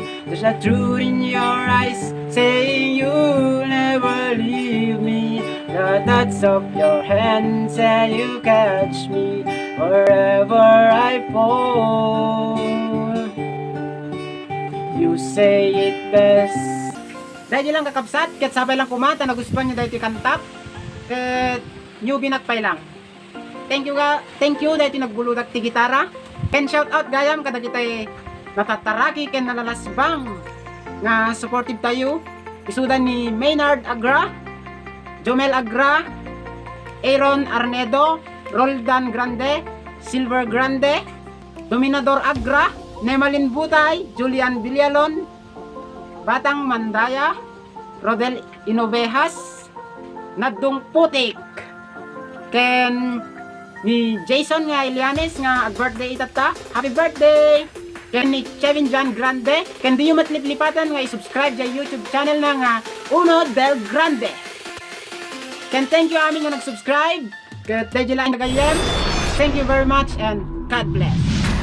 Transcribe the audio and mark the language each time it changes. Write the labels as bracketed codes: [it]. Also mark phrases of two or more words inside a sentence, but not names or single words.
[en] There's a truth in your eyes saying you'll never leave me. The touch of your hand say you catch me wherever I fall. You say it best. [ilo] Dahil lang kakabsat, ket sabay lang kumanta, nagustuhan nyo dahil iti kantap, ket newbie nakpay lang. [en] Thank you [ilo] dahil iti nagbuludak ti gitara. Ken [en] shout out [ilo] gayam kada kitay natataraki ken nalalasbang nga supportive tayo. Isudan ni Maynard Agra, Jomel Agra, Aaron Arnedo, Roldan Grande, Silver Grande, Dominador Agra, Nemalin Butay, Julian Villalon, Batang Mandaya, Rodel Inovejas, Nadung Putik, ken ni Jason nga Ilianes nga birthday itata, [en] happy birthday! [ilo] Ken ni Kevin John Grande, ken di yung matliplipatan nga i-subscribe sa YouTube channel na nga Uno Del Grande. Ken [en] thank you [ilo] amin nga nag-subscribe, ken tayo lang nagayem. [en] Thank you very much and God bless.